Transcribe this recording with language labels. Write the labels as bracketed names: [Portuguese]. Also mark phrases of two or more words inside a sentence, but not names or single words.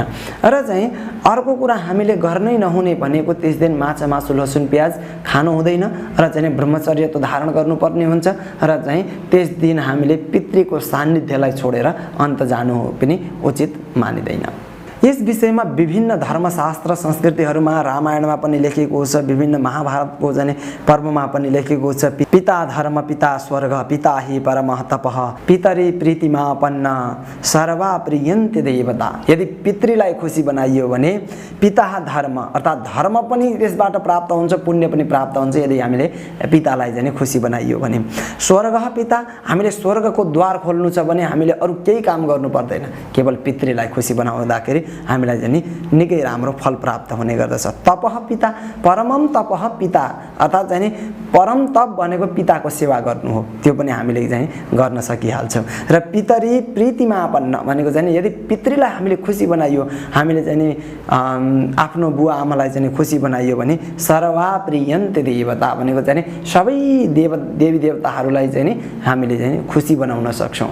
[Nepali] र चाहिँ अर्को कुरा हामीले गर्नै नहुने भनेको त्यस दिन माछा मासु लसुन प्याज खानु हुँदैन र चाहिँ ब्रह्मचर्य त धारण गर्नुपर्ने हुन्छ। र चाहिँ त्यस दिन हामीले पितृको सान्निध्यलाई छोडेर अन्त जानु पनि उचित मानिदैन। यस विषयमा विभिन्न धर्मशास्त्र संस्कृतिहरूमा रामायणमा पनि लेखिएको छ, विभिन्न महाभारतको जाने पर्वमा पनि लेखिएको छ। [Sanskrit] पिता धर्म पिता स्वर्ग पिता हि परमः तपः पितरि प्रीतिमापन्न सर्वा प्रियन्ते देवता। [Nepali] यदि पितृलाई खुसी बनाइयो भने [Sanskrit] पिता धर्म [Nepali] अर्थात् धर्म पनि त्यसबाट प्राप्त हुन्छ, पुण्य पनि प्राप्त हुन्छ यदि हामीले पितालाई चाहिँ खुसी बनाइयो भने। [Sanskrit] स्वर्ग पिता, [Nepali] हामीले स्वर्गको द्वार खोल्नु छ भने हामीले अरू केही काम गर्नु पर्दैन, केवल पितृलाई खुसी बनाउँदाखेरि हामीलाई चाहिँ निकै राम्रो फल प्राप्त हुने गर्दछ। [Sanskrit] तपः पिता, परमम तपः पिता [Nepali] अर्थात् चाहिँ परम तप भनेको पिताको सेवा गर्नु हो, त्यो पनि हामीले चाहिँ गर्न सकिहाल्छौँ। र [Sanskrit] पितरि प्रीतिमापन्न [Nepali] भनेको चाहिँ यदि पितृलाई हामीले खुसी बनाइयो, हामीले चाहिँ आफ्नो बुवा आमालाई चाहिँ खुसी बनाइयो भने [Sanskrit] सर्वा प्रियन्ते देवता [Nepali] भनेको चाहिँ सबै देवी देवताहरूलाई चाहिँ हामीले चाहिँ खुसी बनाउन सक्छौँ।